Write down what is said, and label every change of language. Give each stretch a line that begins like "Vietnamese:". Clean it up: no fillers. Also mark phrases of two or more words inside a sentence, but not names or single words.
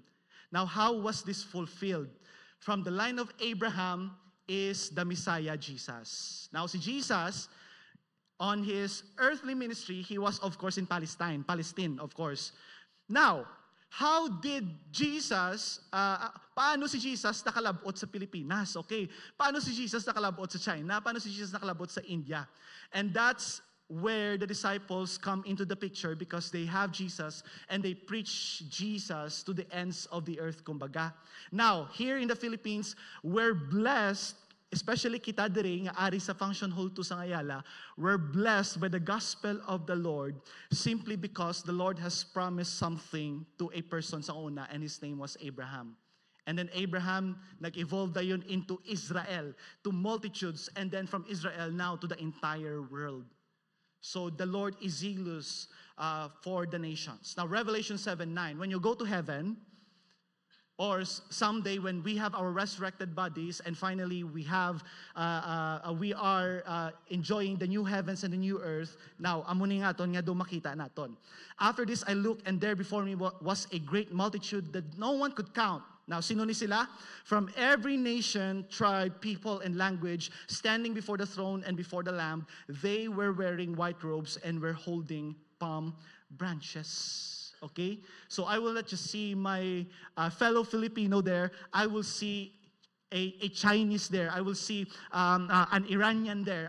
English: Now, how was this fulfilled? From the line of Abraham is the Messiah, Jesus. Now, si Jesus, on his earthly ministry, he was, of course, in Palestine, of course. Now, how did Jesus,
Hiligaynon: paano si Jesus nakalabot sa Pilipinas? Okay, paano si Jesus nakalabot sa China? Paano si Jesus nakalabot sa India?
English: And that's where the disciples come into the picture because they have Jesus and they preach Jesus to the ends of the earth, kumbaga. Now, here in the Philippines, we're blessed,
Hiligaynon: especially kita diri nga ari sa
English: function hall
Hiligaynon: 2 sa Ayala,
English: we're blessed by the gospel of the Lord simply because the Lord has promised something to a person
Hiligaynon: sa una,
English: and his name was Abraham. And then Abraham
Filipino: nag-evolve na yun
English: into Israel, to multitudes, and then from Israel now to the entire world. So the Lord is zealous for the nations. Now Revelation 7:9, when you go to heaven, or someday when we have our resurrected bodies and finally we are enjoying the new heavens and the new earth. Now,
Hiligaynon: amuni nga ton nga do makita naton.
English: After this I looked, and there before me was a great multitude that no one could count. Now,
Hiligaynon: sino ni sila?
English: From every nation, tribe, people, and language, standing before the throne and before the Lamb. They were wearing white robes and were holding palm branches. Okay? So I will not just see my fellow Filipino there. I will see a Chinese there. I will see an Iranian there.